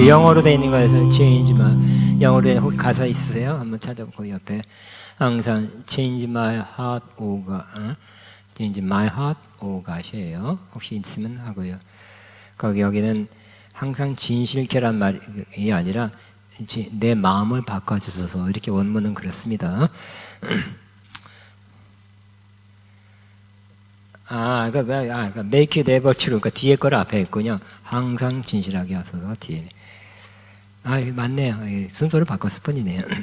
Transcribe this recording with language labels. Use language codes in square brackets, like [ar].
[ko] 우리 영어로 되어 있는 거에서 [en] change my, [ko] 영어로 된 가사 있으세요? 한번 찾아보고 옆에 항상 [en] change my heart, O God, change my heart, O God이에요. [ko] 혹시 있으면 하고요. 여기는 항상 진실케란 말이 아니라 내 마음을 바꿔주소서. 이렇게 원문은 그렇습니다. 그러니까 [en] make it ever true. [ko] 그러니까 뒤에 거를 앞에 했군요. 항상 진실하게 하소서. 뒤에. 맞네요. 순서를 바꿨을 뿐이네요.